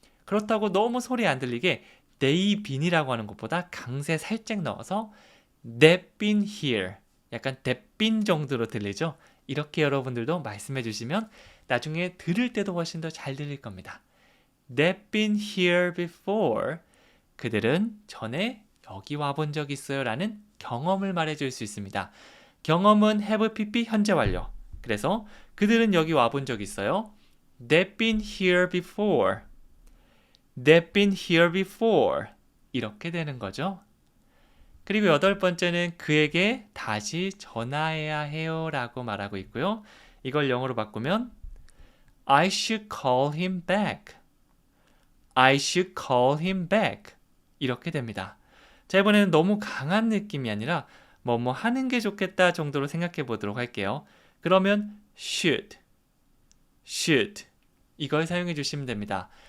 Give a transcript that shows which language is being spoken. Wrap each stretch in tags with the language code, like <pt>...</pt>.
<ko>그렇다고 너무 소리 안 들리게</ko> <en>they've been</en> <ko>이라고 하는 것보다 강세 살짝 넣어서</ko> <en>they've been here</en> <ko>약간 they've been 정도로 들리죠? 이렇게 여러분들도 말씀해 주시면 나중에 들을 때도 훨씬 더 잘 들릴 겁니다.</ko> <en>They've been here before.</en> <ko>그들은 전에 여기 와본 적 있어요 라는 경험을 말해줄 수 있습니다. 경험은</ko> <en>have pp</en> <ko>현재 완료. 그래서 그들은 여기 와본 적 있어요.</ko> <en>They've been here before. They've been here before.</en> <ko>이렇게 되는 거죠. 그리고 여덟 번째는 그에게 다시 전화해야 해요 라고 말하고 있고요. 이걸 영어로 바꾸면</ko> <en>I should call him back. I should call him back.</en> <ko>이렇게 됩니다. 자, 이번에는 너무 강한 느낌이 아니라 뭐뭐 하는 게 좋겠다 정도로 생각해 보도록 할게요. 그러면 should 이걸 사용해 주시면 됩니다.</ko>